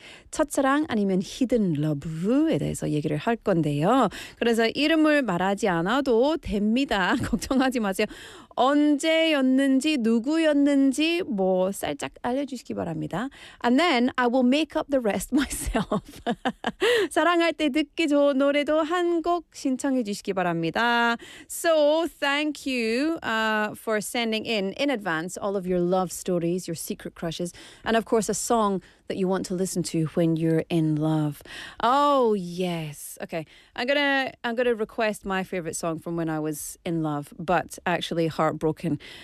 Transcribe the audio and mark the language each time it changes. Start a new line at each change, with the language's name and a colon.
Korean: 첫사랑 아니면 히든 러브에 대해서 얘기를 할 건데요. 그래서 이름을 말하지 않아도 됩니다. 걱정하지 마세요. 언제였는지 누구였는지 뭐 살짝 알려주시기 바랍니다.
English: And then I will make up the rest myself.
Korean: 사랑할 때 듣기 좋은 노래도 한 곡 신청해 주시기 바랍니다.
English: So thank you for sending in advance all of your love stories, your secret crushes, and of course a song that you want to listen to when you're in love. Oh yes. Okay. I'm gonna request my favorite song from when I was in love, but actually heartbroken.